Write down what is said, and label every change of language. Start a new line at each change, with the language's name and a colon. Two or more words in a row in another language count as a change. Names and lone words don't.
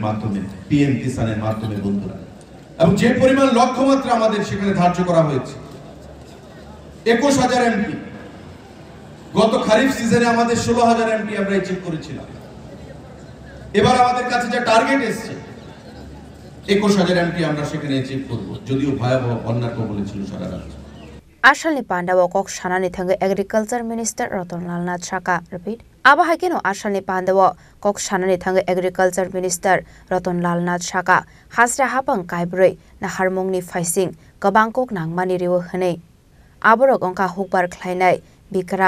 Bangla: মাধ্যমে পিএম কিষানের মাধ্যমে বন্ধুরা এবং যে পরিমাণ লক্ষ্যমাত্রা আমাদের সেখানে ধার্য করা হয়েছে 21,000 এমপি গত খারিফ সিজনে আমাদের 16,000 এমপি আমরা অ্যাচিভ করেছিলাম এবার আমাদের কাছে যে টার্গেট এসেছে 21,000 এমপি আমরা সেখানে অ্যাচিভ করব যদিও ভয়াবহ বন্যার কবলে ছিল সারা রাজ্য
Kok Borok: Ashalni Pandao Kok Sanani Thangai
English: Agriculture Minister
Kok Borok: Ratan Nath Shaka repeat Abahakeno Ashalni Pandao Kok Sanani Thangai
English: Agriculture Minister
Kok Borok: Ratan Nath Shaka Hasra Hapang Kaibroi na Harmongni Faising Kabangkok Nangmani Rewo Hane Aborok Onka Hukbar Klainai Bikra